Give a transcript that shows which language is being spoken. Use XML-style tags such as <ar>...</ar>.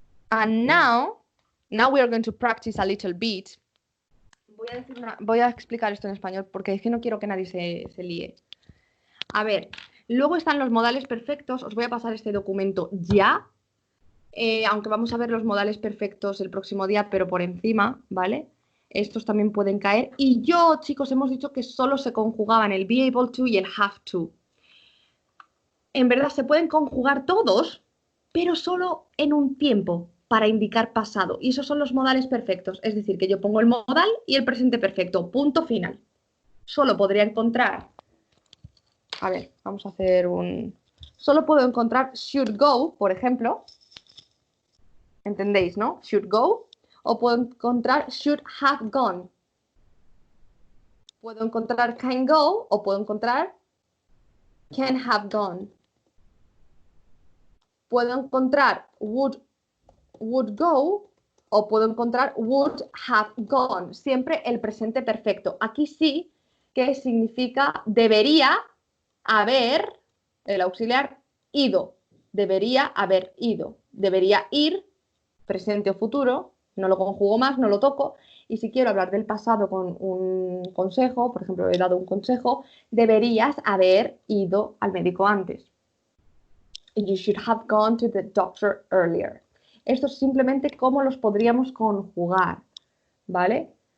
<en>And now we are going to practice a little bit.</en> <es>Voy a explicar esto en español porque es que no quiero que nadie se líe. A ver, luego están los modales perfectos. Os voy a pasar este documento ya. Aunque vamos a ver los modales perfectos el próximo día, pero por encima, ¿vale? Estos también pueden caer. Y yo, chicos, hemos dicho que solo se conjugaban el</es> <en>be able to</en> <es>y el</es> <en>have to.</en> <es>En verdad se pueden conjugar todos, pero solo en un tiempo para indicar pasado. Y esos son los modales perfectos. Es decir, que yo pongo el modal y el presente perfecto. Punto final. Solo podría encontrar... A ver, vamos a hacer un... Solo puedo encontrar</es> <en>should go,</en> <es>por ejemplo. ¿Entendéis, no?</es> <en>Should go.</en> <es>O puedo encontrar</es> <en>should have gone.</en> <es>Puedo encontrar</es> <en>can go</en> <es>o puedo encontrar</es> <en>can have gone.</en> <es>Puedo encontrar</es> <en>would go</en> <es>o puedo encontrar</es> <en>would have gone.</en> <es>Siempre el presente perfecto. Aquí sí que significa debería haber, el auxiliar, ido. Debería haber ido. Debería ir, presente o futuro. No lo conjugo más, no lo toco. Y si quiero hablar del pasado con un consejo, por ejemplo, he dado un consejo, deberías haber ido al médico antes.</es> <en>You should have gone to the doctor earlier.</en> <es>Esto es simplemente cómo los podríamos conjugar, ¿vale?</es>